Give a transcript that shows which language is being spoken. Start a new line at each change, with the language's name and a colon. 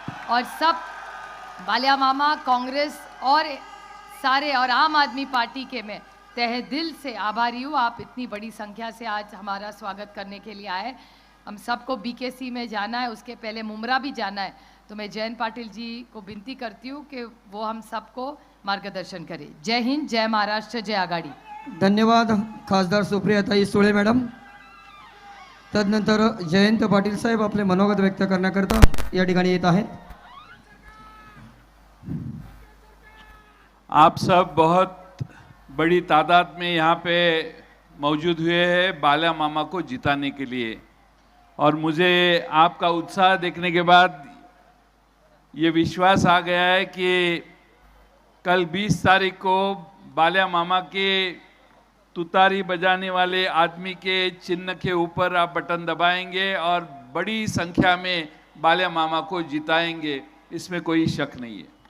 Hindi: और सब बालिया मामा, कांग्रेस और सारे और आम आदमी पार्टी के मैं तहे दिल से आभारी हूँ। आप इतनी बड़ी संख्या से आज हमारा स्वागत करने के लिए आए। हम सबको बीकेसी में जाना है, उसके पहले मुमरा भी जाना है। तो मैं जयंत पाटिल जी को विनती करती हूँ कि वो हम सबको मार्गदर्शन करें। जय हिंद, जय महाराष्ट्र, जय आघाडी।
Marathi: धन्यवाद खासदार सुप्रियाताई सुळे मॅडम. तदनंतर जयंत पाटील साहेब आपले मनोगत व्यक्त करण्याकरता या ठिकाणी येत आहेत.
Hindi: आप सब बहुत बड़ी तादाद में यहाँ पे मौजूद हुए हैं बालिया मामा को जिताने के लिए। और मुझे आपका उत्साह देखने के बाद ये विश्वास आ गया है कि कल 20 तारीख को बालिया मामा के तुतारी बजाने वाले आदमी के चिन्ह के ऊपर आप बटन दबाएंगे और बड़ी संख्या में बालिया मामा को जिताएंगे, इसमें कोई शक नहीं है।